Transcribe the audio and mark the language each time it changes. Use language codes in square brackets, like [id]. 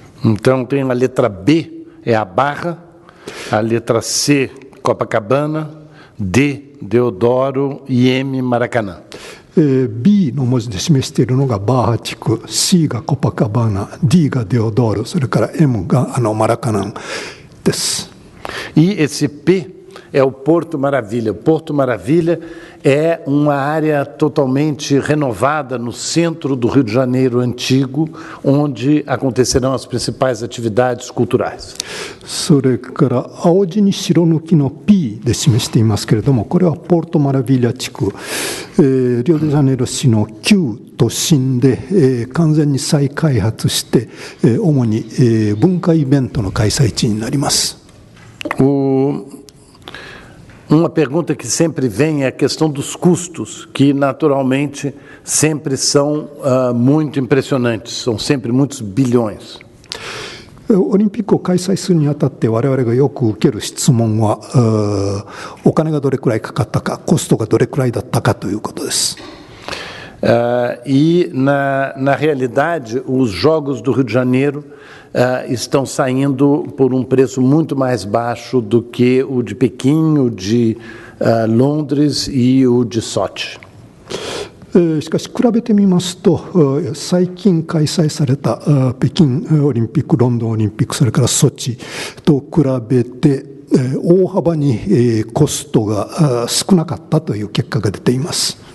[pt] Então tem a letra B, é a Barra, a letra C, Copacabana, D, Deodoro e M, Maracanã. [ja] B の文字で示しているのがバーハ地区、C がコパカバーナ、D がデオドール、それから M がマラカナンです。 [pt] E esse P é o Porto Maravilha. O Porto Maravilha é uma área totalmente renovada no centro do Rio de Janeiro antigo, onde acontecerão as principais atividades culturais. [ja] それから青地に白抜きの P で示していますけれども、これはポルトマラビリア地区、リオデジャネイロ市の旧都心で、完全に再開発して、主に、文化イベントの開催地になります。 [pt] Uma pergunta que sempre vem é a questão dos custos, que naturalmente sempre são muito impressionantes, são sempre muitos bilhões. [ja] オリンピックを開催するにあたって我々がよく受ける質問は、お金がどれくらいかかったか、コストがどれくらいだったかということです。 [pt] E na realidade, os Jogos do Rio de Janeiro estão saindo por um preço muito mais baixo do que o de Pequim, o de Londres e o de Sochi. [ja] しかし比べてみますと、最近開催された北京オリンピック、ロンドンオリンピック、それからソチと比べて大幅にコストが少なかったという結果が出ています。